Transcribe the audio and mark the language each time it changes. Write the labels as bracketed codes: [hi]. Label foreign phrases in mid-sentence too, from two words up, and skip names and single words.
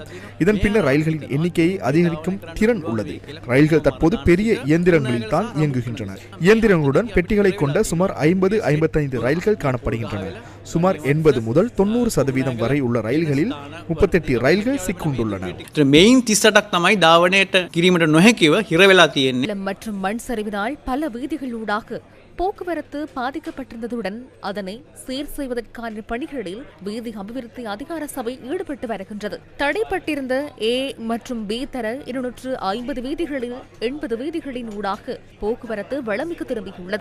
[ta] இதன் பின்னர் ரயில்களின் எண்ணிக்கையை அதிகரிக்கும் திறன் உள்ளது. ரயில்கள் தற்போது பெரிய இயந்திரங்களில் தான் இயங்குகின்றன. இயந்திரங்களுடன் பெட்டிகளை கொண்ட சுமார் 50-55 ரயில்கள் காணப்படுகின்றன. சுமார் 80 முதல் 90% வரை உள்ள ரயில்களில் 38 ரயில்கள் சிக்குண்டுள்ளன. [si] මේන් 38ක් තමයි ධාවනයට කිරීමට නොහැකිව හිර වෙලා තියෙන්නේ. [ta] மற்றும் மண் சரிவினால் பல வீதிகளூடாக போக்குவரத்து பாதிக்கப்பட்டிருந்ததுடன் அதனை சீர் செய்வதற்கான பணிகளில் வீதி அபிவிருத்தி அதிகார சபை ஈடுபட்டு வருகின்றது. தடைப்பட்டிருந்த A மற்றும் B தர 250 வீதிகளில் 80 வீதிகளின் ஊடாக போக்குவரத்து வளமைக்கு திரும்பியுள்ளது.